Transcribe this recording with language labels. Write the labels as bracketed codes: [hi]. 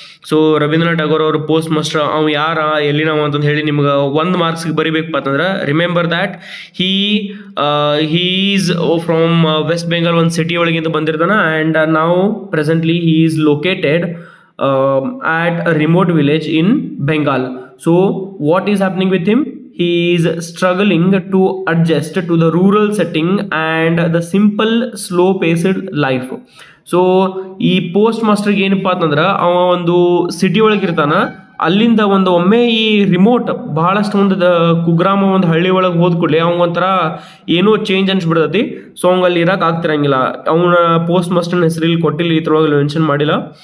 [kn] So Ravindranath Tagore ಅವರು post master ಅವ್ ಯಾರ ಎಲ್ಲಿ ನಾವು ಅಂತಂದು ಹೇಳಿ ನಿಮ್ಗೆ 1 ಮಾರ್ಕ್ಸ್ಗೆ ಬರಿಬೇಕಪ್ಪ ಅಂತಂದ್ರೆ [en] remember that he is from West Bengal [kn] ಒಂದು ಸಿಟಿ ಒಳಗಿಂದ ಬಂದಿರ್ತಾನೆ. [en] and [kn] ನಾವು [en] Presently he is located at a remote village in Bengal. So what is happening with him? He is struggling to adjust to the rural setting and the simple slow paced life. [kn] So ಈ post ಮಾಸ್ಟರ್ಗೆ ಏನಪ್ಪ ಅಂತಂದ್ರೆ ಅವ ಒಂದು city ಒಳಗಿರ್ತಾನ, ಅಲ್ಲಿಂದ ಒಮ್ಮೆ ಈ remote ಬಹಳಷ್ಟು ಒಂದು ಕುಗ್ರಾಮ ಒಂದು ಹಳ್ಳಿ ಒಳಗೆ ಹೋದ ಕೂಡಲೇ ಅವಂಗೊಂಥರ ಏನೋ ಚೇಂಜ್ ಅನ್ಸ್ಬಿಡ್ತೈತಿ. ಸೊ ಅವಂಗೆ ಅಲ್ಲಿ ಇರೋಕೆ ಆಗ್ತಿರಂಗಿಲ್ಲ. ಅವನ ಪೋಸ್ಟ್ ಮಾಸ್ಟರ್ನ ಹೆಸರು ಇಲ್ಲಿ ಕೊಟ್ಟಿಲ್ಲ, ಇದ್ರೊಳಗೆ ಮೆನ್ಷನ್ ಮಾಡಿಲ್ಲ.